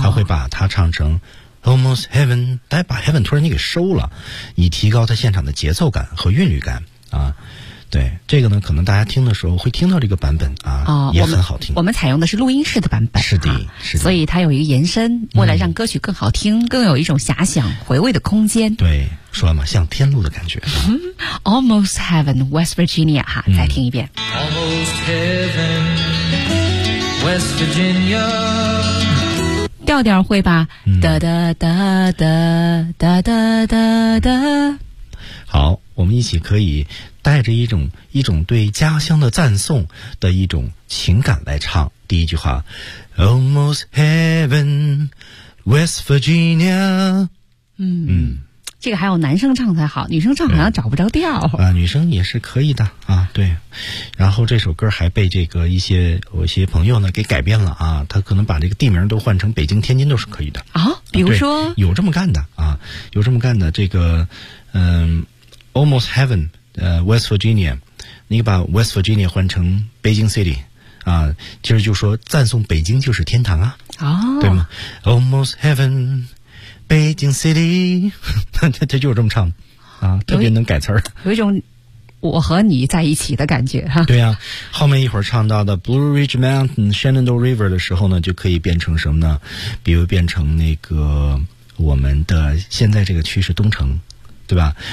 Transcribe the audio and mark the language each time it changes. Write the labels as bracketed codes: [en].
[zh] 他会把它唱成 [en] Almost heaven， [zh] 大家把 heaven 突然给收了，以提高他现场的节奏感和韵律感啊。对，这个呢，可能大家听的时候会听到这个版本啊，哦，也很好听。我们采用的是录音室的版本，是的，是的。所以它有一个延伸，为了让歌曲更好听，更有一种遐想回味的空间。对，说了嘛，像天路的感觉。 [en] Almost heaven, [zh] West Virginia， 哈，再听一遍。 [en] Almost heaven, West Virginia。 [zh] 调调会吧，哒哒哒哒哒哒哒哒。好，我们一起可以带着一种对家乡的赞颂的一种情感来唱第一句话 ， [en] Almost heaven, [zh] West Virginia。这个还有男生唱才好，女生唱好像找不着调啊。女生也是可以的啊，对。然后这首歌还被这个一些朋友呢给改变了啊，他可能把这个地名都换成北京、天津都是可以的啊。比如说，啊，有这么干的啊，有这么干的。这个 [en] Almost Heaven， [zh] West Virginia， 你把 West Virginia 换成 Beijing City 啊，其实就说赞颂北京就是天堂啊，哦，对吗 ？ [en] Almost Heaven。 [zh] 北京 City， 他就是这么唱啊，特别能改词儿，有一种我和你在一起的感觉哈。对啊，后面一会儿唱到的 Blue Ridge Mountain Shenandoah River 的时候呢，就可以变成什么呢？比如变成那个我们的现在这个区是东城，对吧？